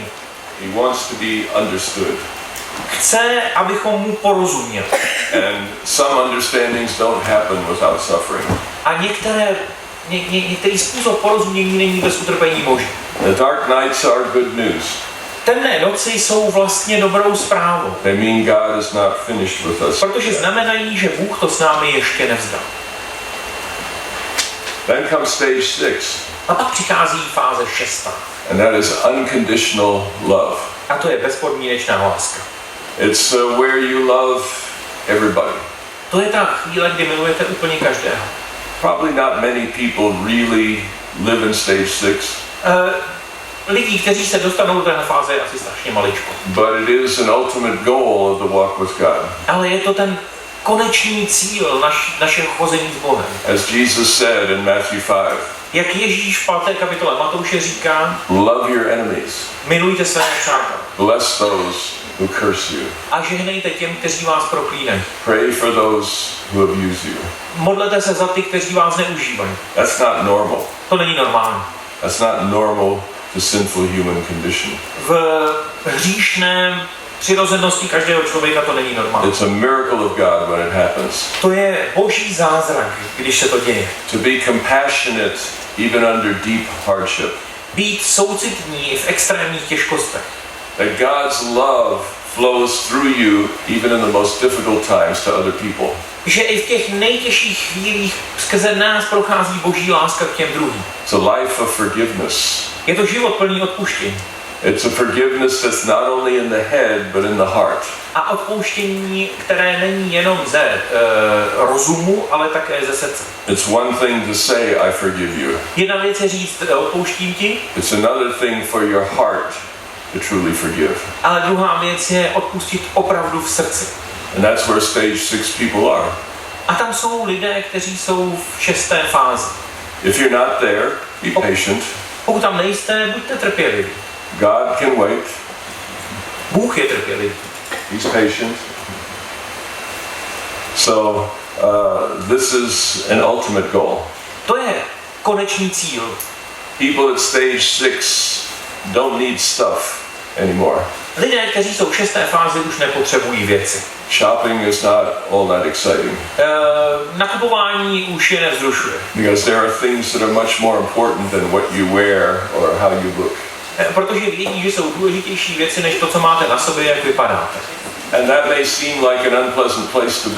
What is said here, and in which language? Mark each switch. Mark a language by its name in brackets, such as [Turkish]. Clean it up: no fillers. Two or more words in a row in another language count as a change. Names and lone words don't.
[English] He wants to be understood. [Czech] Chce, abychom mu porozuměli. [English] And some understandings don't happen without suffering. [Czech] A některé některý způsob porozumění není bez utrpení možný. [English] The dark nights are good news. [Czech] Temné noci jsou vlastně dobrou zprávou. [English] They mean God is not finished with us. [Czech] Protože znamenají, že Bůh to s námi ještě nevzdal. [English] Then comes stage 6. [Czech] A pak přichází fáze 6. [English] And that is unconditional love. [Czech] A to je bezpodmínečná láska. [English] It's where you love everybody. [Czech] To je ta chvíle, kdy milujete úplně každého. [English] Probably not many people really live in stage 6. [Czech] Lidí, kteří se dostanou do téhle fáze, je asi strašně maličko. [English] But it is an ultimate goal of the walk with God. [Czech] Ale je to ten konečný cíl našeho chození s Bohem. [English] As Jesus said in Matthew 5. [Czech] Jak Ježíš v 5. kapitole Matouše říká, [English] love your enemies. [Czech] Milujte své přátele. [English] Bless those who curse you. [Czech] A žehnejte těm, kteří vás proklínají. [English] Pray for those who abuse you. [Czech] Modlete se za ty, kteří vás neužívají. [English] That's not normal. [Czech] To není normální. [English] That's not normal to sinful human condition. [Czech] V hříšném přirozenosti každého člověka to není normální. [English] It's a miracle of God when it happens. [Czech] To je boží zázrak, když se to děje. [English] To be compassionate even under deep hardship. [Czech] Být soucitní i v extrémních těžkostech. [English] That God's love flows through you even in the most difficult times to other people. [Czech] Že i v těch nejtěžších chvílích skrze nás prochází boží láska k těm druhým. [English] It's a life of forgiveness. [Czech] Je to život plný odpuštění. [English] It's a forgiveness that's not only in the head but in the heart. [Czech] A odpouštění, které není jenom ze rozumu, ale také ze srdce. [English] It's one thing to say I forgive you. [Czech] Jedna věc je říct odpouštím ti. [English] It's another thing for your heart to truly forgive. [Czech] Ale druhá věc je odpustit opravdu v srdci. [English] And that's where stage 6 people are. [Czech] A tam jsou lidé, kteří jsou v 6. fázi. [English] If you're not there, be patient. [Czech] Pokud tam nejste, buďte trpěliví. [English] God can wait. [Czech] Bůh je trpělivý. [English] He's patient. So this is an ultimate goal. [Czech] To je konečný cíl. [English] People at stage 6 don't need stuff anymore. [Czech] Lidé, kteří jsou v 6. fázi, už nepotřebují věci. [English] Shopping is not all that exciting. [Czech] Nakupování už je nevzrušuje. [English] Because there are things that are much more important than what you wear or how you look. [Czech] Protože vědí, že jsou důležitější věci, než to, co máte na sobě, jak vypadáte. [English] And that may seem like an unpleasant place to be.